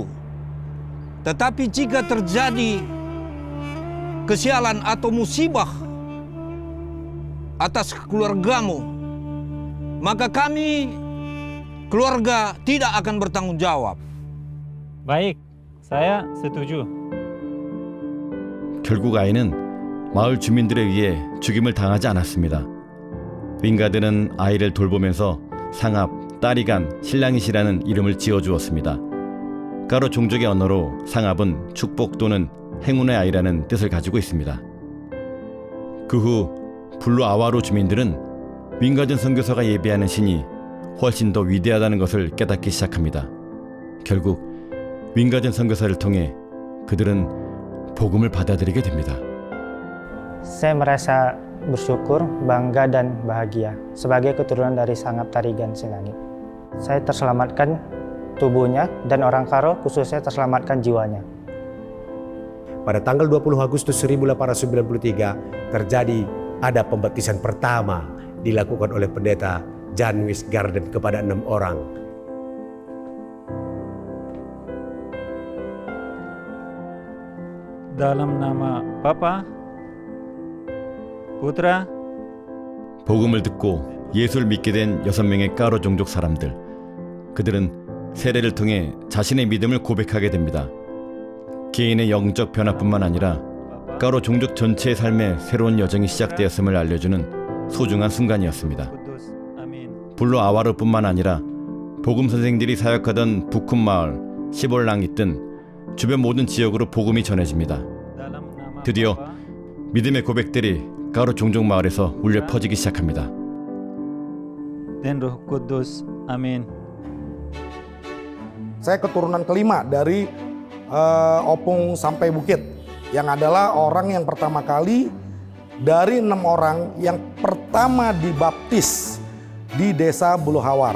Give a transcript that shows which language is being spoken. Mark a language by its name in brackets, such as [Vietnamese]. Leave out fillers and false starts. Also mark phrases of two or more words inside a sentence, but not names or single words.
[Indonesian] Tetapi jika terjadi kesialan atau musibah atas keluargamu, maka kami, keluarga, tidak akan bertanggung jawab. Baik, saya setuju. [Korean] 결국 아이는 마을 주민들에 의해 죽임을 당하지 않았습니다. 윙가드는 아이를 돌보면서 상합, 따리간, 신랑이시라는 이름을 지어주었습니다. 가로 종족의 언어로 상합은 축복 또는 행운의 아이라는 뜻을 가지고 있습니다. 그 후 블루 아와로 주민들은 윙가든 선교사가 예배하는 신이 훨씬 더 위대하다는 것을 깨닫기 시작합니다. 결국 윙가든 선교사를 통해 그들은 복음을 받아들이게 됩니다. [Indonesian] Saya merasa bersyukur, bangga, dan bahagia sebagai keturunan dari Sangap Tarigan Silangit. Saya terselamatkan tubuhnya dan orang Karo khususnya terselamatkan jiwanya. Pada tanggal 20 Agustus 1893 terjadi ada pembaptisan pertama dilakukan oleh pendeta Jan Wisgarden kepada 6 orang. Dalam nama Bapa, Putra, [Korean] 복음을 듣고 예수를 믿게 된 6명의 까로 종족 사람들. 그들은 세례를 통해 자신의 믿음을 고백하게 됩니다. 개인의 영적 변화뿐만 아니라 까로 종족 전체의 삶에 새로운 여정이 시작되었음을 알려주는 소중한 순간이었습니다. 블루 아와르뿐만 아니라 복음 선생들이 사역하던 부쿰 마을, 시볼랑이 등 주변 모든 지역으로 복음이 전해집니다. 드디어 믿음의 고백들이 까로 종족 마을에서 울려 퍼지기 시작합니다. [Indonesian] dan Roh Kudus. Amin. Saya keturunan kelima dari Opung sampai Bukit, yang adalah orang yang pertama kali dari 6 orang yang pertama dibaptis di desa Buluhawar.